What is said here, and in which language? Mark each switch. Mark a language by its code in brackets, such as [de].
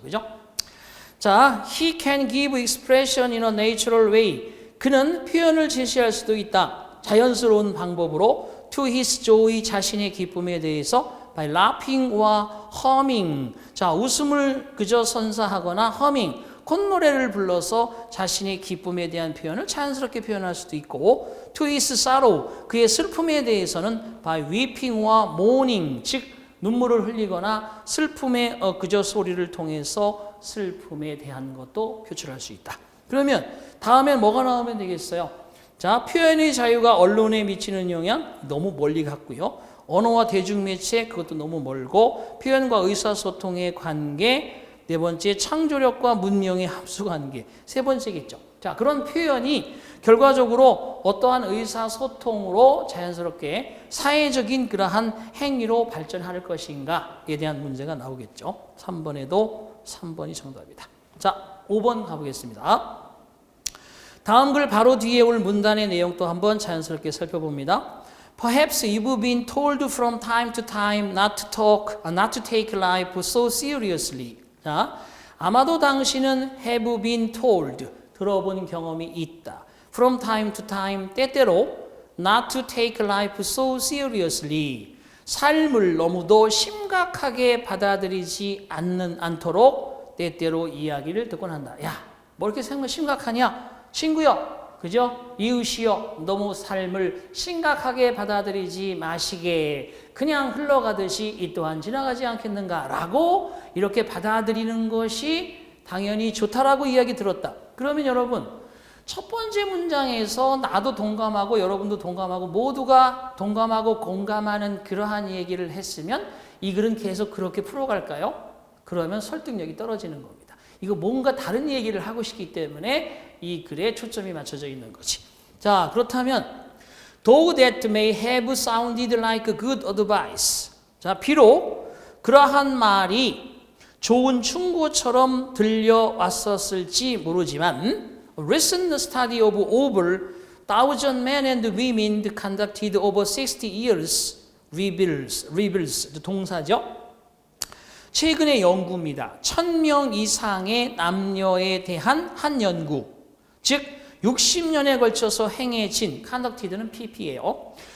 [ko] 그죠? [en] 자, he can give expression in a natural way. [ko] 그는 표현을 제시할 수도 있다. 자연스러운 방법으로 [en] to his joy, [ko] 자신의 기쁨에 대해서 [en] by laughing or humming. [ko] 자, 웃음을 그저 선사하거나 humming, 콧노래를 불러서 자신의 기쁨에 대한 표현을 자연스럽게 표현할 수도 있고 [en] to his sorrow, [ko] 그의 슬픔에 대해서는 [en] by weeping or mourning, [ko] 즉 눈물을 흘리거나 슬픔의 그저 소리를 통해서 슬픔에 대한 것도 표출할 수 있다. 그러면 다음에 뭐가 나오면 되겠어요? 자, 표현의 자유가 언론에 미치는 영향 너무 멀리 갔고요. 언어와 대중매체 그것도 너무 멀고 표현과 의사소통의 관계 네 번째 창조력과 문명의 합수관계 세 번째겠죠. 자, 그런 표현이 결과적으로 어떠한 의사소통으로 자연스럽게 사회적인 그러한 행위로 발전할 것인가에 대한 문제가 나오겠죠. 3번이 정답이다. 자, 5번 가보겠습니다. 다음 글 바로 뒤에 올 문단의 내용 또 한번 자연스럽게 살펴봅니다. [en] Perhaps you've been told from time to time not to take life so seriously. [ko] 자, 아마도 당신은 [en] have been told, [ko] 들어본 경험이 있다. [en] From time to time, [ko] 때때로 [en] not to take life so seriously. [ko] 삶을 너무도 심각하게 받아들이지 않도록 때때로 이야기를 듣곤 한다. 야, 뭐 이렇게 생각 심각하냐? 친구여, 그죠? 이웃이여, 너무 삶을 심각하게 받아들이지 마시게 그냥 흘러가듯이 이 또한 지나가지 않겠는가 라고 이렇게 받아들이는 것이 당연히 좋다라고 이야기 들었다. 그러면 여러분, 첫 번째 문장에서 나도 동감하고 여러분도 동감하고 모두가 동감하고 공감하는 그러한 얘기를 했으면 이 글은 계속 그렇게 풀어갈까요? 그러면 설득력이 떨어지는 겁니다. 이거 뭔가 다른 얘기를 하고 싶기 때문에 이 글에 초점이 맞춰져 있는 거지. [en] 자, 그렇다면 though that may have sounded like good advice. [ko] 자, 비록 그러한 말이 좋은 충고처럼 들려왔었을지 모르지만 [en] recent study of over 1,000 men and women conducted over 60 years reveals [ko] 동사죠. 최근의 연구입니다. 1,000명 이상의 남녀에 대한 한 연구, 즉 60년에 걸쳐서 행해진, conducted는 PP예요.